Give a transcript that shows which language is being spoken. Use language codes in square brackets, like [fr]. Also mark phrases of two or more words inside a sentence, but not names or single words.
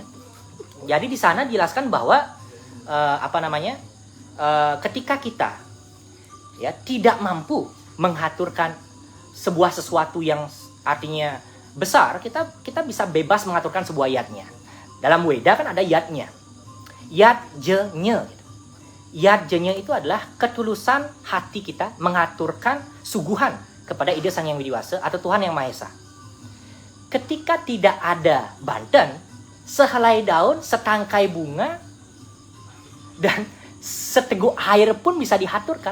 [id] Jadi di sana dijelaskan bahwa ketika kita ya tidak mampu mengaturkan sebuah sesuatu yang artinya besar, kita bisa bebas mengaturkan sebuah yatnya. Dalam Weda kan ada yatnya. Yat jenya. Yat jenya itu adalah ketulusan hati kita mengaturkan suguhan kepada ide Sang Yang Widiwasa atau Tuhan Yang Maha Esa. Ketika tidak ada banten, sehelai daun, setangkai bunga, dan seteguk air pun bisa dihaturkan.